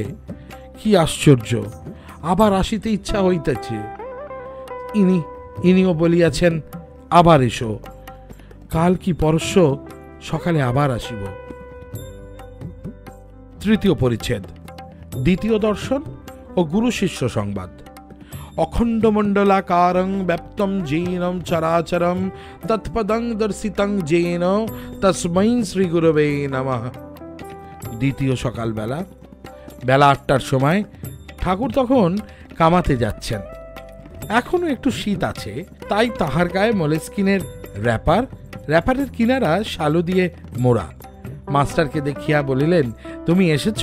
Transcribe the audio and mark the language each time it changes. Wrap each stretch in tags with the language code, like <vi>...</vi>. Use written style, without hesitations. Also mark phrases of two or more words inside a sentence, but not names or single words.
<bn>কি আশ্চর্য, আবার আসিতে ইচ্ছা হইতেছে। ইনিও বলিয়াছেন, আবার এসো, কাল কি পরশ্ব সকালে আবার আসিব। তৃতীয় পরিচ্ছেদ, দ্বিতীয় দর্শন ও গুরু শিষ্য সংবাদ।</bn> <sa>অখণ্ডমণ্ডলাকারং ব্যাপ্তম জৈনম চরাচরম তৎপদং দর্শিতং জৈন তস্मै শ্রী গুরবে নমঃ।</sa> <bn>দ্বিতীয় সকালবেলা, বেলা 8টার সময়। ঠাকুর তখন কামাতে যাচ্ছেন। এখনো একটু শীত আছে, তাই তাহার গায়ে মোলেস্কিনের র্যাপারের কিনারা শালু দিয়ে মোড়া। মাস্টারকে দেখিয়া বলিলেন, তুমি এসেছ?</bn>